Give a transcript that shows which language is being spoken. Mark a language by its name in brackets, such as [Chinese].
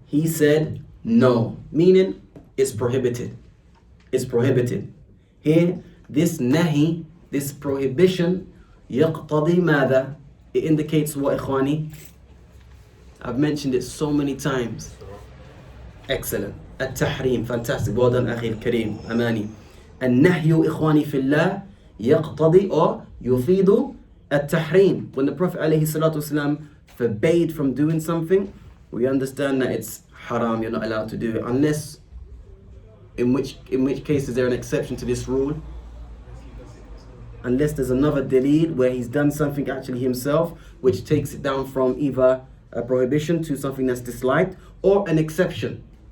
[English] He said no, meaning it's prohibited. It's prohibited. Here, this nahi, this prohibition, [Arabic] يقتضي ماذا? [English] It indicates what, إخواني? I've mentioned it so many times. Excellent. التحريم, fantastic. Well done, [Arabic] أخي الكريم. أماني. النهي إخواني في الله يقتضي or يفيد التحريم. [English] When the Prophet [Arabic] عليه الصلاة والسلام [English] forbade from doing something, we understand that it's haram, you're not allowed to do it, unless, in which case is there an exception to this rule? Unless there's another dalil where he's done something actually himself, which takes it down from either a prohibition to something that's disliked, or an exception.